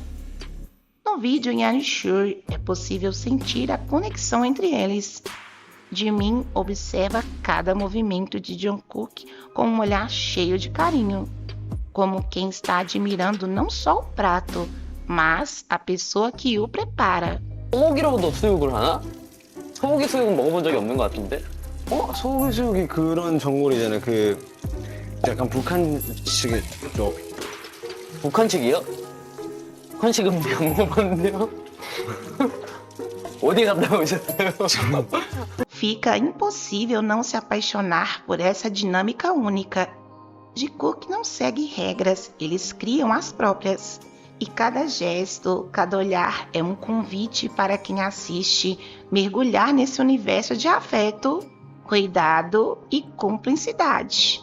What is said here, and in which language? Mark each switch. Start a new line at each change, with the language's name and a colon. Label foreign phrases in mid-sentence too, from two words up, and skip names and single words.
Portuguese: No vídeo em Unsure, é possível sentir a conexão entre eles. Jimin observa cada movimento de Jungkook com um olhar cheio de carinho, como quem está admirando não só o prato, mas a pessoa que o prepara.
Korean: 소고기로도 수육을 하나? 소고기 수육은 먹어본 적이 없는 것 같은데? 소고기 수육이 그런 전골이잖아요. 그 약간 북한식 쪽. 북한식이요? 북한식은 안 먹어봤는데요? 어디 갔다 오셨어요?
Portuguese: Fica impossível não se apaixonar por essa dinâmica única. Jungkook não segue regras, eles criam as próprias. E cada gesto, cada olhar é um convite para quem assiste mergulhar nesse universo de afeto, cuidado e cumplicidade.